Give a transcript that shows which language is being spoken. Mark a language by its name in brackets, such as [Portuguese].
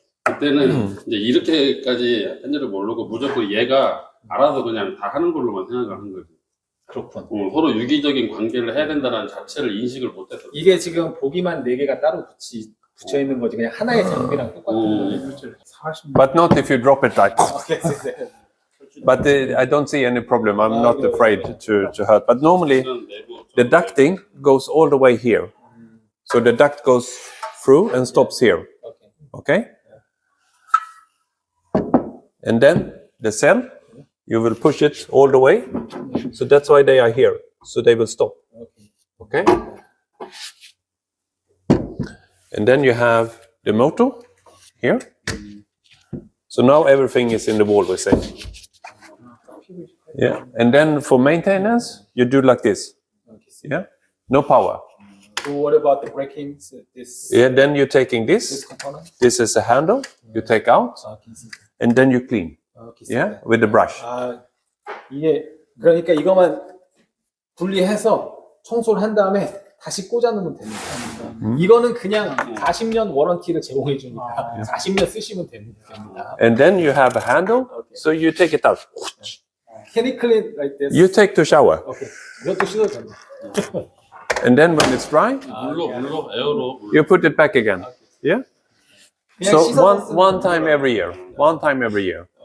[Korean] 그때는 이제 이렇게까지 한지를 모르고 무조건 얘가 알아서 그냥 다 하는 걸로만 생각을 한 거지. 그렇군. 서로 유기적인 관계를 해야 된다는 자체를 인식을 못했어. 이게 지금 보기만 4개가 따로 붙여 있는 거지 그냥 하나의 장비랑 똑같은 거예요. 40년. [English] But not if you drop it like. Okay. But I don't see any problem. I'm not afraid to hurt. But normally [Korean] 이런 내부 [English] the ducting goes all the way here. So the duct goes through and stops here. Okay? And then the cell, you will push it all the way. So that's why they are here. So they will stop. Okay? And then you have the motor here. So now everything is in the wall, we say. Yeah. And then for maintenance, you do like this. Yeah. No power. So what about the braking? This Yeah. Then you're taking this. component? This is a handle. You take out, and then you clean. Yeah, with the brush. [Korean] 아, 이게 그러니까 이거만 분리해서 청소를 한 다음에 다시 꽂아 놓으면 됩니다. 이거는 그냥 40년 워런티를 제공해 주니까 40년 쓰시면 됩니다. [English] And then you have a handle, so you take it out. Can you clean like this? You take to shower, [Korean] 오케이. 이것도 씻어도 됩니다. [English] and then when it's dry, [Korean] 물로 에어로 [English] you put it back again. Yeah. [Korean] 그냥 [English] So [Korean] 씻어서 [English] one time every year. One time every year.